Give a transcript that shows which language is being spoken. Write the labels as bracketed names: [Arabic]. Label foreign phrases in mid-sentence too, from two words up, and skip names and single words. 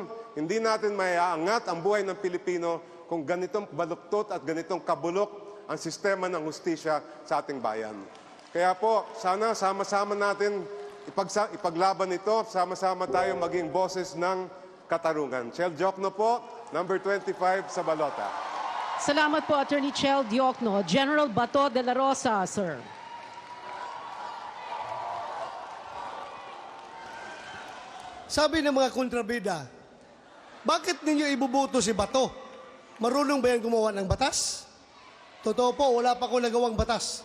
[Filipino] Hindi natin maiaangat ang buhay ng Pilipino kung ganitong baluktot at ganitong kabulok ang sistema ng hustisya sa ating bayan. Kaya po, sana sama-sama natin ipaglaban ito, sama-sama tayo maging boses ng katarungan. Chel Diokno po, number 25 sa balota. Salamat po, Attorney Chel Diokno. General Bato de la Rosa, sir. Sabi ng mga kontrabida, bakit ninyo ibuboto si Bato? Marunong ba yan gumawa ng batas? Totoo po, wala pa akong nagawang batas.